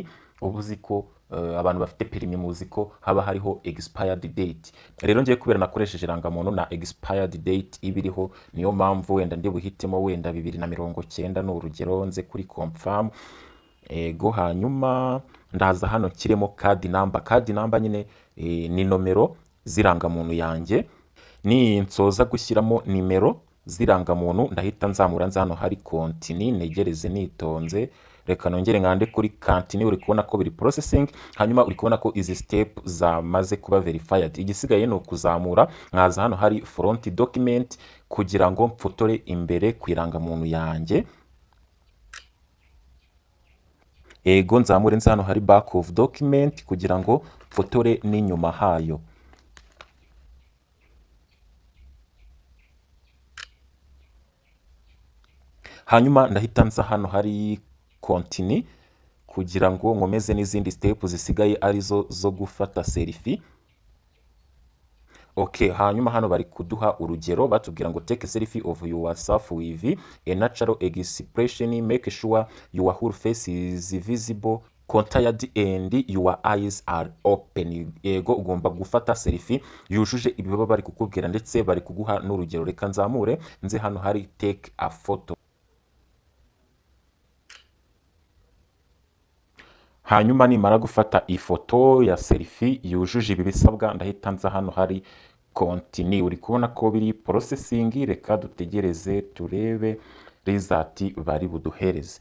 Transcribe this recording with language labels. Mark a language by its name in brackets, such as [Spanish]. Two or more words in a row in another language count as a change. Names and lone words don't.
[Kinyarwanda] Ubu uzi ko abantu bafite perimi muzi ko haba hariho [English] expired date. [Kinyarwanda] Rero ngiye kubera nakoresheje irangamuntu na [English] expired date [Kinyarwanda] ibiriho, niyo mpamvu wenda ndi buhitemo wenda 2019 ni urugero. Nze kuri confirm, ego hanyuma ndaza hano kiremo [English] card number. Card number [Kinyarwanda] nyine ni nomero zirangamuntu yanjye. Ni nsoza gushyiramo nimero zirangamuntu, ndahita nzamura nza hano hari continue, negereze nitonze. Reka nongere nkande kuri continue. Uri kubona ko biri processing, hanyuma uri kubona ko izi step zamaze kuba verified. Igisigaye ni ukuzamura nkaza hano hari [English] front document [Kinyarwanda] kugira ngo mfotore imbere ku irangamuntu yanjye. Ego nzamure nza hano hari [English] back of document [Kinyarwanda] kugira ngo mfotore n'inyuma hayo. Hanyuma ndahita nza hano hari continue kugira ngo nkomeze n'izindi step zisigaye arizo zo gufata selfie. [English] Okay, [Kinyarwanda] hanyuma hano bari kuduha urugero batubwira ngo [English] take a selfie of yourself with a natural expression, make sure your whole face is visible, contact and your eyes are open. [Kinyarwanda] Ego ugomba gufata selfie yujuje ibi baba bari kukubwira, ndetse bari kuguha n'urugero. Reka nzamure nze hano hari [English] take a photo. [Kinyarwanda] Hanyuma nimara gufata ifoto ya selfie yujuje ibi bisabwa, ndahita nza hano hari continue. Uri kubona ko biri processing, reka dutegereze turebe result bari buduhereze.